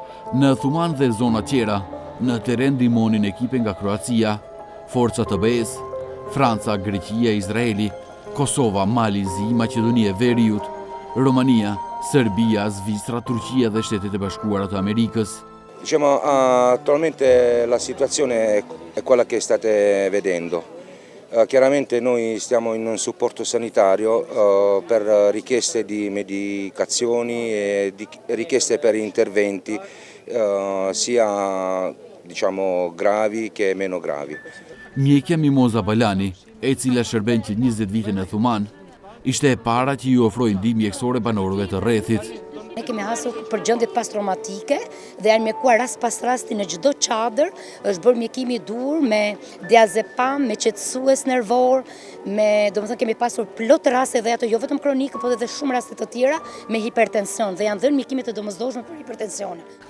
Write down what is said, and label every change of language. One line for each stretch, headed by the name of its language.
Albanian: Në Thuman dhe zona tjera, në teren ndihmonin ekipe nga Kroacia, forca të BE-s, Franca, Greqia, Izraeli, Kosova, Mali, Zi, Maqedonia, Veriut, Romania, Serbia, Svizzera, Turchia dhe Shtetet e Bashkuara të Amerikës.
Italian: Diciamo, attualmente la situazione è quella che state vedendo. Chiaramente noi stiamo in un supporto sanitario per richieste di medicazioni e di richieste per interventi sia diciamo gravi che meno gravi.
Albanian: Mjekja Mimoza Balani, e cila shërben që 20 vite në Thuman, ishte e para që ju ofrojnë ndihmë mjekësore banorëve të rrethit. Ne kemi hasur për gjendjet pas-traumatike dhe janë mjekuar rast pas rasti në çdo çadër, është bërë mjekimi i dur me diazepam, me qetësues nervor, domethënë kemi pasur plot raste dhe ato jo vetëm kronike, por edhe shumë raste të tjera me hipertension dhe janë dhënë mjekime të domosdoshme për hipertensionin.